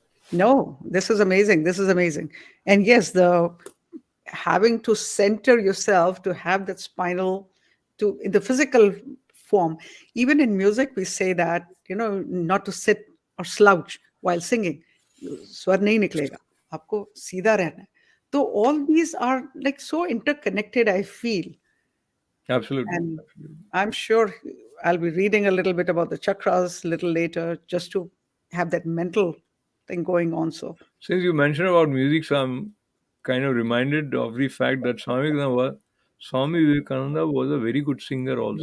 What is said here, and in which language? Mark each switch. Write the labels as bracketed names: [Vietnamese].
[English] No, this is amazing. This is amazing. And yes, the having to center yourself to have that spinal to in the physical form. Even in music, we say that, not to sit or slouch while singing. [Hindi] स्वर नहीं निकलेगा, आपको सीधा रहना है. [English] So all these are like so interconnected, I feel. Absolutely. And Absolutely. I'm sure I'll be reading a little bit about the chakras a little later just to have that mental thing going on. So, Since you mentioned about music, so I'm kind of reminded of the fact that Swami Vivekananda was a very good singer also.